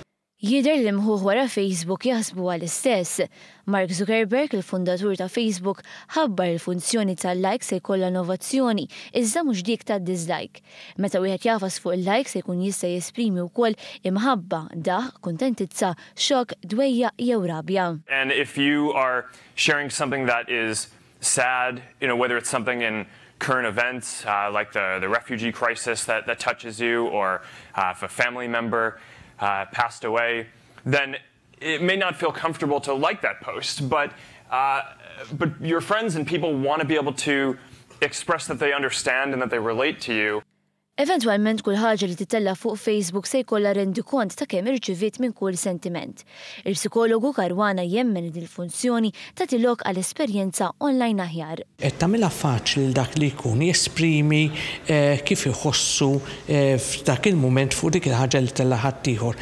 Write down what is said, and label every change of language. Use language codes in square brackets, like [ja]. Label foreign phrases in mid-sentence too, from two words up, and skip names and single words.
[mt] Jidher li mħuħ wara Facebook jaħsbu għall-istess. Mark Zuckerberg, il-fundatur ta' Facebook, ħabbar il-funzjoni tal-like se jkollha innovazzjoni, iżda mhux dik tad-dislike. Meta wieħed jafas fuq il-like se jkun jista' jesprimi wkoll imħabba, daħ, kuntentizza, xokk, dwejja jew rabja. [en] And if you are sharing something that is sad, whether it's something in current events like the refugee crisis that touches you, or if a family member passed away, then it may not feel comfortable to like that post, but your friends and people want to be able to express that they understand and that they relate to you. [mt] Eventwalment kull ħaġa li titella fuq Facebook se jkollha rendi kont ta' kemm irċiviet minn kull sentiment. Il-psikologu Caruana jemmen il-funzjoni tagħti lok għal esperjenza online aħjar. Qed tagħmilha faċli l dak li jkun jesprimi kif iħossu f'dak il-mument fuq dik il-ħaġa li tella ħadd ieħor.